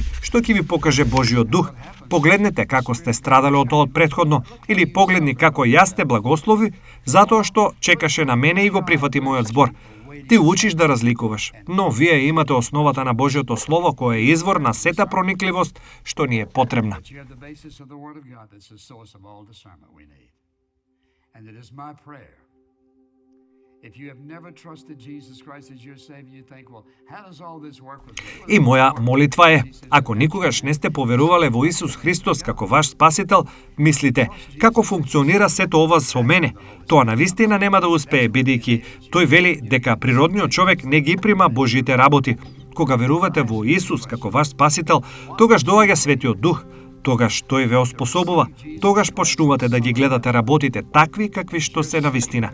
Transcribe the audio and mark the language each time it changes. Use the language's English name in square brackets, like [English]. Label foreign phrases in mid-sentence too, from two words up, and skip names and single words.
[Macedonian] Што ќе ви покаже Божиот Дух? Погледнете како сте страдале од тоа претходно, или погледни како јас те благослови, затоа што чекаше на мене и го прифати мојот збор. Ти учиш да разликуваш, но вие имате основата на Божјото Слово, кој е извор на сета проникливост што ни е потребна. [English] And it is my prayer. If you have never trusted Jesus Christ as your Savior, you think, well, how does all this work with me? [Macedonian] И моја молитва е, ако никогаш не сте поверувале во Исус Христос како ваш спасител, мислите, како функционира сето ова со мене? Тоа навистина нема да успее, бидејќи тој вели дека природниот човек не ги прима Божите работи. Кога верувате во Исус како ваш спасител, тогаш доаѓа Светиот Дух, тогаш тој ве оспособува, тогаш почнувате да ги гледате работите такви какви што се навистина.